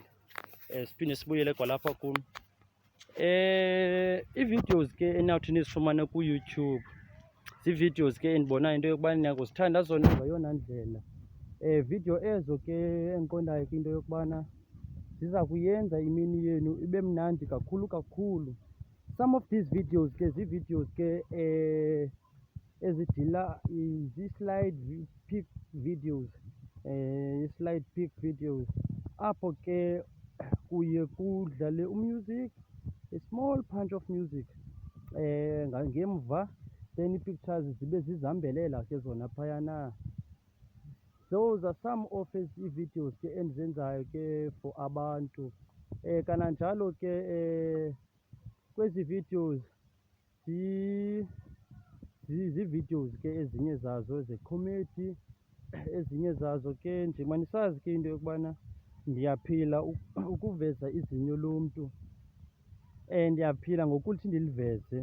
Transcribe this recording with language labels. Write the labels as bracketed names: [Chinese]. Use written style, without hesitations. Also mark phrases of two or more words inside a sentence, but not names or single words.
[Xhosa] Siphinde sibuyele kwalapha kum. Ii-videos ke enawuthi nizifumane ku-YouTube zii-videos ke endibonayo into yokubana niyakuzithanda zona ngeyona ndlela. Video ezo ke endiqondayo ke into yokubana ziza kuyenza imini yenu ibe mnandi kakhulu. [English] Some of these videos [Xhosa] ke zii-videos ke ezidila zii- [English] slide pick videos, [Xhosa] i- [English] slide pick videos [Xhosa] apho ke kuye kudlale umusic, [English] a small punch of music [Xhosa] ngemva, then ii-pictures zibe zizihambela ke zona phayana. [English] Those are some of [Xhosa] ii-videos ke endizenzayo ke for abantu. Kananjalo ke kwezi videos zii-videos ke ezinye zazo ze-comedy, ezinye zazo ke njengoba nisazi ke into yokubana ndiyaphila ukuveza izinyo lomntu, ndiyaphila ngokuthi ndiliveze.